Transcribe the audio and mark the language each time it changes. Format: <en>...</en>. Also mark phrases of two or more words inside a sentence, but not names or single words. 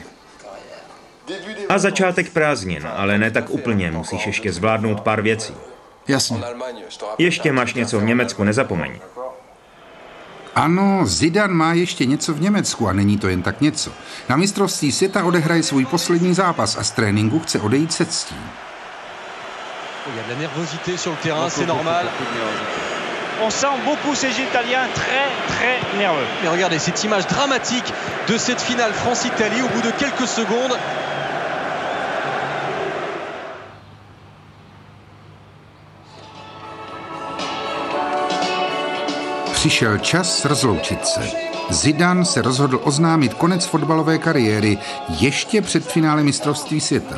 <cs>A začátek prázdnin, ale ne tak úplně, musíš ještě zvládnout pár věcí. Jasně. Ještě máš něco v Německu, nezapomeň. Ano, Zidane má ještě něco v Německu a není to jen tak něco. Na mistrovství světa odehraje svůj poslední zápas a z tréninku chce odejít se ctí.</cs> <fr>Il y a de la nervosité sur le terrain, c'est normal. On sent beaucoup ces Italiens très nerveux. Mais regardez cette image dramatique de cette finale France-Italie au bout de quelques secondes.</fr> <cs>Přišel čas rozloučit se. Zidane se rozhodl oznámit konec fotbalové kariéry ještě před finále mistrovství světa.</cs>